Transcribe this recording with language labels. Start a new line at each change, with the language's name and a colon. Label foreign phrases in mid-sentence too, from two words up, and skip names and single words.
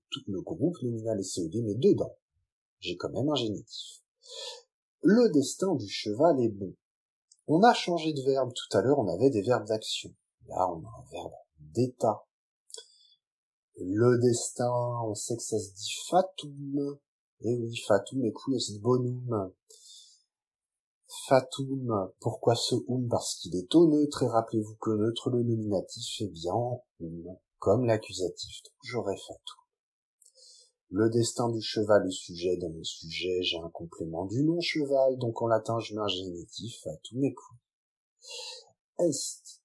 French: Tout le groupe nominal est COD, mais dedans, j'ai quand même un génitif. Le destin du cheval est bon. On a changé de verbe. Tout à l'heure, on avait des verbes d'action. Là, on a un verbe d'état. Le destin, on sait que ça se dit fatum. Eh oui,
Latin: fatum est bonum.
French: Fatum, pourquoi ce parce qu'il est au neutre, et rappelez-vous que neutre, le nominatif est bien comme l'accusatif. Donc j'aurai fatum. Le destin du cheval est sujet. Dans mon sujet, j'ai un complément du nom cheval, donc en latin, je mets un génitif,
Latin: fatum est.